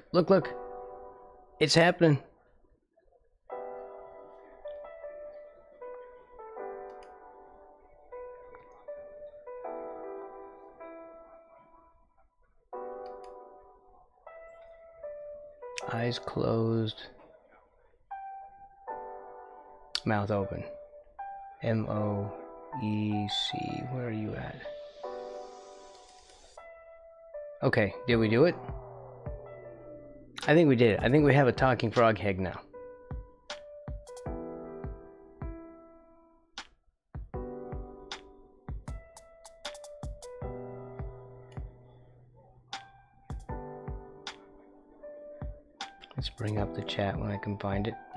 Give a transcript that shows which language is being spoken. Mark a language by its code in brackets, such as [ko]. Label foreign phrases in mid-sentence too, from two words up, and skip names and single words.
[en] It's happening. Eyes closed. Mouth open. M-O-E-C. Where are you at? Okay, did we do it? I think we did it. I think we have a talking frog head now. Let's bring up the chat when I can find it.